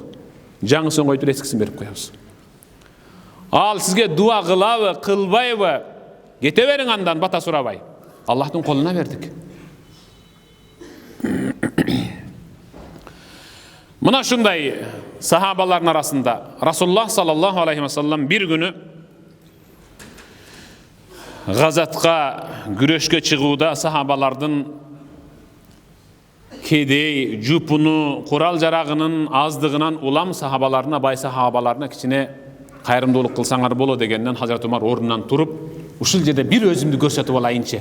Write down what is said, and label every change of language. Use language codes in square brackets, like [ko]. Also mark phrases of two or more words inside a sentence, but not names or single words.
[ky] Жаңысын коюп эскисин берип коебуз. Ал сизге дуа кылабы, кылбайбы, кете бериң андан бата сурабай. Аллахтын колуна бердик. Мына шундай сахабалардын арасында Расулуллах [ar] صلى الله عليه وسلم [ky] бир күнү газатка, күрөшкө чыгууда сахабалардын кедей, жупуну, курал жарагынын аздыгынан улам сахабаларына, бай сахабаларына кичине кайрымдуулук кылсаңар болот дегенден Хазрат Умар ордунан туруп, ушул жерде бир өзүмдү көрсөтүп алайынчы.